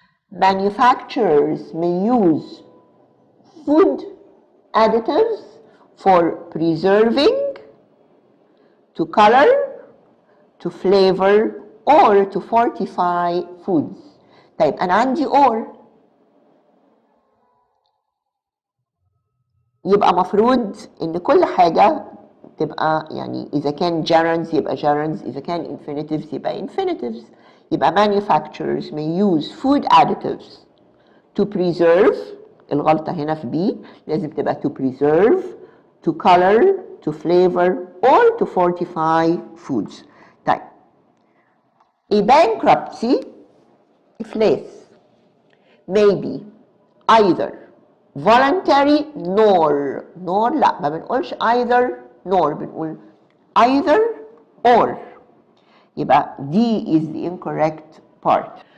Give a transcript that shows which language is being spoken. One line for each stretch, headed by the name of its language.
English: Manufacturers may use food additives for preserving, to color, to flavor, or to fortify foods.
Arabic: طيب أنا عندي or يبقى مفروض إن كل حاجة تبقى يعني إذا كان gerunds يبقى gerunds إذا كان infinitives يبقى infinitives. يبقى
English: manufacturers may use food additives to preserve
Arabic: الغلطة هنا في B لازم تبقى
English: to preserve, to color, to flavor, or to fortify foods.
Arabic: طيب
English: a bankruptcy
Arabic: إفلاس
English: may be either voluntary nor
Arabic: لا ما بنقولش
English: either nor
Arabic: بنقول
English: either or
Arabic: يبقى
English: D is the incorrect part.